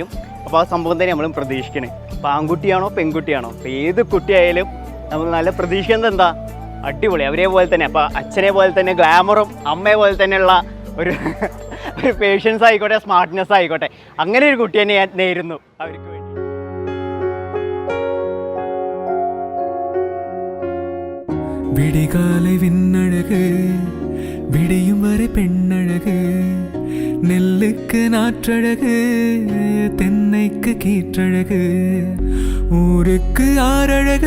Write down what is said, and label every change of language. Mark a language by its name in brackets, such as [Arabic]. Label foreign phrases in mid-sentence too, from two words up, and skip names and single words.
[Malayalam] അപ്പോൾ ആ സംഭവം തന്നെ നമ്മളും പ്രതീക്ഷിക്കണേ. അപ്പോൾ ആൺകുട്ടിയാണോ പെൺകുട്ടിയാണോ അപ്പോൾ ഏത് കുട്ടിയായാലും നമ്മൾ നല്ല പ്രതീക്ഷിക്കുന്നത് എന്താ, അടിപൊളി അവരെ പോലെ തന്നെ. അപ്പോൾ അച്ഛനെ പോലെ തന്നെ ഗ്ലാമറും അമ്മയെ പോലെ തന്നെയുള്ള ഒരു പേഷ്യൻസ് ആയിക്കോട്ടെ, സ്മാർട്ട്നെസ് ആയിക്കോട്ടെ, അങ്ങനെ ഒരു കുട്ടിയെ ഞാൻ നേരുന്നു അവർക്ക് വേണ്ടി. [Tamil] விடிகாலை விண்ணழகு விடியும் வரை பெண்ணழகு, நெல்லுக்கு நாற்றழகு தென்னைக்கு கீற்றழகு, ஊருக்கு ஆறழகு